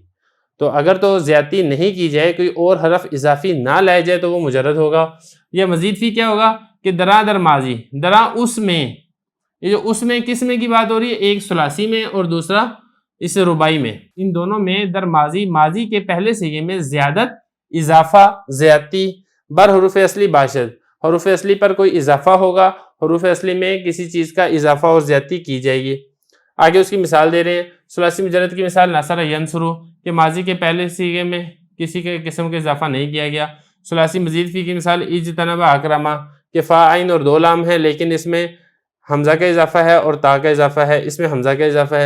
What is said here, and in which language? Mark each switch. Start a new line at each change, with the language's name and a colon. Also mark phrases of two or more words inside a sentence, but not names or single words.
Urdu: تو اگر تو زیادتی نہیں کی جائے، کوئی اور حرف اضافی نہ لائے جائے تو وہ مجرد ہوگا۔ یہ مزید فی کیا ہوگا کہ درا
Persian: در ماضی،
Urdu: درا اس میں، یہ جو اس میں کس میں کی بات ہو رہی ہے؟ ایک ثلاثی میں اور دوسرا اس رباعی میں، ان دونوں میں
Persian: در ماضی،
Urdu: ماضی کے پہلے صیغے میں
Persian: زیادت، اضافہ، زیادتی بر حروف اصلی باشد،
Urdu: حروف اصلی پر کوئی اضافہ ہوگا، حروف اصلی میں کسی چیز کا اضافہ اور زیادتی کی جائے گی۔ آگے اس کی مثال دے رہے ہیں، ثلاثی مجرد کی مثال
Arabic: ناصرہ ینصرو،
Urdu: کہ ماضی کے پہلے صیغے میں کسی کے قسم کا اضافہ نہیں کیا گیا۔ ثلاثی مزید فی کی مثال
Arabic: اجتنب اکرما،
Urdu: کہ فا عین اور دو لام ہے لیکن اس میں حمزہ کا اضافہ ہے اور تا کا اضافہ ہے، اس میں حمزہ کا اضافہ ہے۔